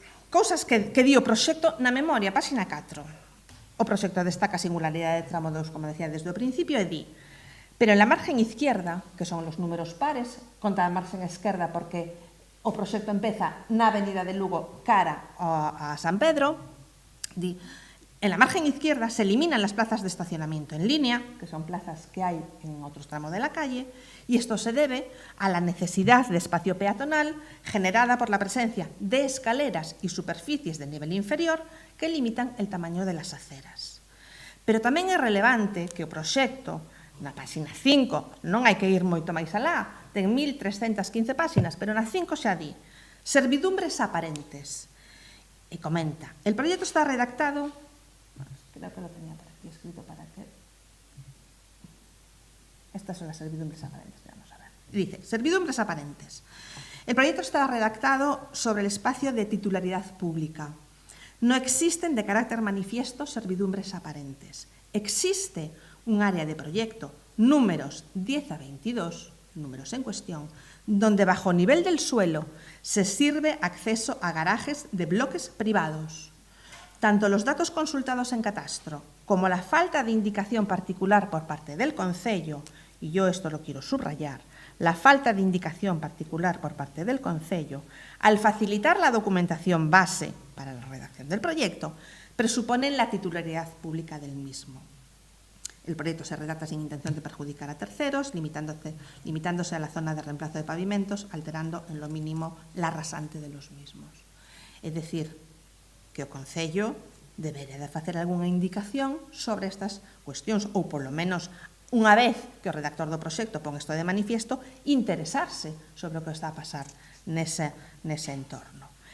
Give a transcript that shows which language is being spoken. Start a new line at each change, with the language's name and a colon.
Galician: Cousas que di o proxecto na memoria, páxina 4. O proxecto destaca a singularidade de tramo 2, como decía desde o principio, e di:
Spanish: pero en la margen izquierda, que son los números pares,
Galician: contra a margen esquerda porque o proxecto empeza na avenida de Lugo cara a San Pedro,
Spanish: di: en la margen izquierda se eliminan las plazas de estacionamiento en línea, que son plazas que hay en otros tramos de la calle, y esto se debe a la necesidad de espacio peatonal generada por la presencia de escaleras y superficies de nivel inferior que limitan el tamaño de las aceras.
Galician: Pero tamén é relevante que o proxecto, na páxina 5, non hai que ir moito máis alá, ten 1315 páxinas, pero na 5 xa di servidumbres aparentes. E comenta,
Spanish: el proyecto está redactado, creo que lo tenía por aquí escrito para que... Estas son las servidumbres aparentes, vamos a ver. Dice, servidumbres aparentes. El proyecto está redactado sobre el espacio de titularidad pública. No existen de carácter manifiesto servidumbres aparentes. Existe un área de proyecto, números 10 a 22, números en cuestión, donde bajo nivel del suelo se sirve acceso a garajes de bloques privados. Tanto los datos consultados en catastro como la falta de indicación particular por parte del concello, y yo esto lo quiero subrayar, la falta de indicación particular por parte del concello, al facilitar la documentación base para la redacción del proyecto, presuponen la titularidad pública del mismo. El proyecto se redacta sin intención de perjudicar a terceros, limitándose a la zona de reemplazo de pavimentos, alterando en lo mínimo la rasante de los mismos. Es decir,
Galician: que o Concello debería de facer algunha indicación sobre estas cuestións, ou polo menos, unha vez que o redactor do proxecto pon isto de manifiesto, interesarse sobre o que está a pasar nese entorno.